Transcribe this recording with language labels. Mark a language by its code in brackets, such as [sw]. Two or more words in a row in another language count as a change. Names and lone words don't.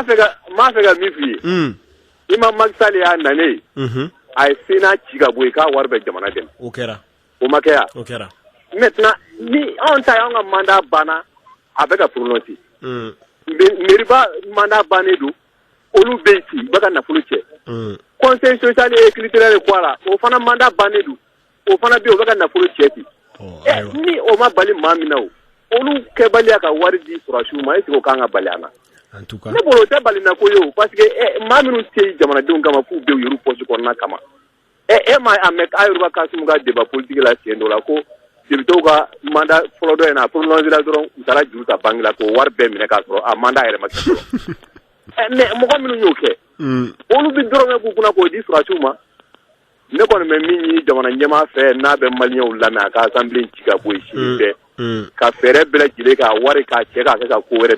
[bm] m'a fɛ ka min f'i ye i ma Macky Sall y'a nanen a ye Sénat ci ka bɔ yen k'a wari bɛ jamana dɛmɛ o kɛra o ma kɛ yan o kɛra maintenant ni anw ta y'anw ka mandat banna a bɛ ka prononcer mairie mandat bannen don olu bɛ yen ci u bɛ ka nafolo cɛ [fr] conseil social et culturel de quoi [bm] la o fana mandat bannen don o fana bɛ yen o bɛ ka nafolo cɛ ten ni o ma bali maa min na o olu kɛbaliya ka wari di surasiw ma [fr] est-ce que [bm] o kan ka bali an na [fr] en tout cas [bm] ne bolo o tɛ balina ko ye o [fr] parce que [bm] maa minnu tɛ yen jamanadenw kama f'u bɛ yɛrɛ poche kɔnɔna kama ma a mɛn Ayuba Kasimu ka [fr] débat politique [bm] la siɲɛ dɔ la ko députés ka mandat fɔlɔ dɔ in na a prolongé la dɔrɔn u taara juru ta banque la k'o wari bɛɛ minɛ k'a sɔrɔ a mandat yɛrɛ ma kɛ fɔlɔ mais mɔgɔ minnu y'o kɛ olu bɛ dɔrɔmɛ k'u kunna k'o di surasiw ma ne kɔni bɛ min ɲini jamana ɲɛmaa fɛ n'a bɛ maliyɛnw lamɛn a ka assemblée ci ka bɔ yen sini bɛɛ ka fɛɛrɛ bɛɛ lajɛlen k'a wari k'a cɛ k'a kɛ ka ko wɛrɛ